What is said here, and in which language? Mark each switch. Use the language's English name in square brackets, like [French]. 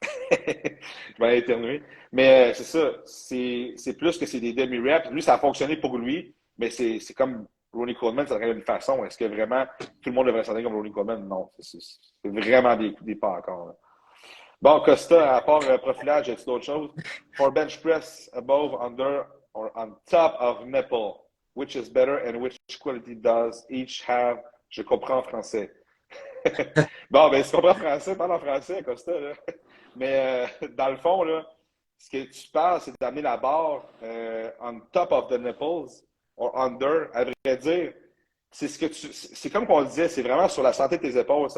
[French] Je vais aller éternuer. Mais c'est ça. C'est plus que c'est des demi-reps. Lui, ça a fonctionné pour lui, mais c'est comme Ronnie Coleman, ça s'entraîne d'une façon. Est-ce que vraiment tout le monde devrait s'entraîner comme Ronnie Coleman? Non. C'est vraiment des pas encore. Là. Bon, Costa, à part profilage, y a-t-il d'autres choses? [English] For bench press, above, under, or on top of nipple, which is better and which quality does each have? [French] Je comprends en français. Bon, ben, si tu comprends en français, parle en français, Costa. Là. Mais dans le fond, là, ce que tu parles, c'est d'amener la barre [English] on top of the nipples or under. [French] À vrai dire, c'est comme qu'on le disait, c'est vraiment sur la santé de tes épaules.